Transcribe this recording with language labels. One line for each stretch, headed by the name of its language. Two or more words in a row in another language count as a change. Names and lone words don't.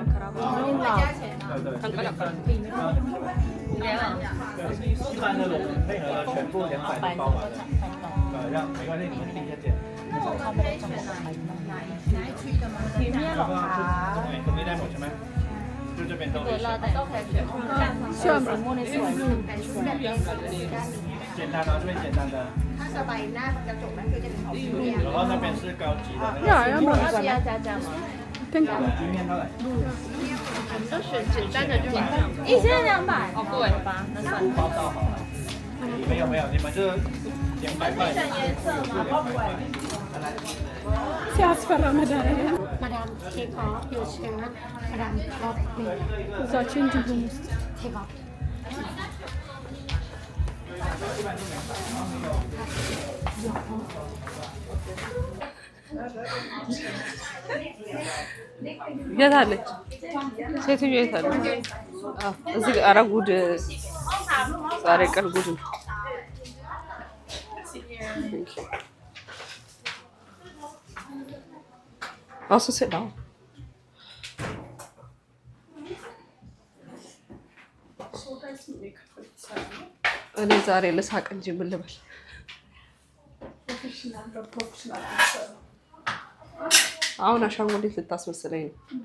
Chinese: 对，一般的我们配合全部200包完。对，让没关系，你们定价钱。
Thai: 里面หรอคะ ตรงนี้ได้หมดใช่ไหม
Chinese: 就这边都可以。
Thai: เชื่อมสีม่วงในสวย
Chinese: 简单的，这边简单的。
Thai: ถ้าสบายหน้ากระจกนั่นคือจะเป็นของพี่เนี่ย
Chinese: 然后那边是高级的。要不然要加价吗？鱼面多少？都选简单的就好。1200哦，贵吧？那算了。包到好了。没有，你们这200块。选颜色吗？
Amharic: ሲያስፈራ መድኃኒዓለም
English: Madam, take off your shirt. Madam, drop me.
Amharic: እዛችን እንትን ውስጥ
English: Take off.
Amharic: የት አለች ሴትዮ የት አለች እዚህ ጋር ኧረ ጉድ ዛሬ ቀን ጉድ ነው
English: Also sit down.
Amharic: እኔ ዛሬ ልሳቅ እንጂ ምን ልበል አሁን አሻንጉሊት ልታስመስለኝ ነው